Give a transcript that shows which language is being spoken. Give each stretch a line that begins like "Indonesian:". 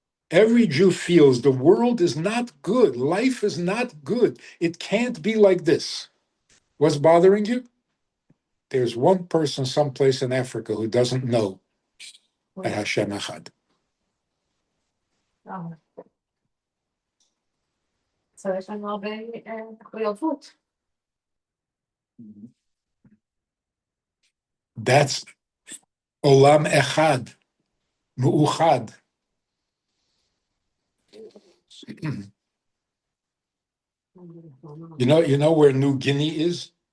English: Every Jew feels the world is not good. Life is not good. It can't be like this. What's bothering you? There's one person someplace in Africa who doesn't know that Hashem Echad.
Hebrew: So יש לנו הרבה מחויבות.
English: That's Olam Echad, Mu'uchad. You know where New Guinea is?